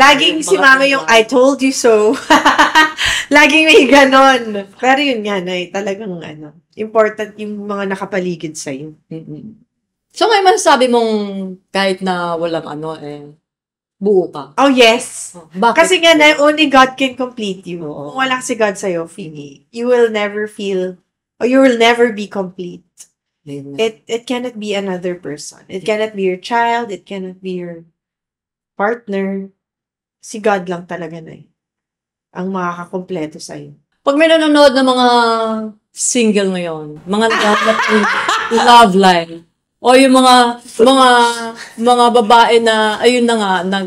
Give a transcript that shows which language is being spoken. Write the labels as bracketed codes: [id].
[tl] Laging si mama yung, [en] I told you so. [tl] Laging may ganon. Pero yun nga, talagang important yung mga nakapaligid sa'yo. So, may masasabi mong kahit na walang buo ka. [en] Oh, yes. [tl] Bakit? [en] Kasi nga, only God can complete you. [tl] Kung wala si God sa'yo, [en] you will never feel, or you will never be complete. It cannot be another person. It cannot be your child. It cannot be your partner. [tl] Si God lang talaga ang makakakompleto sa'yo. Pag may nanonood ng mga single ngayon, mga love life, o yung mga babae na, ayun na nga,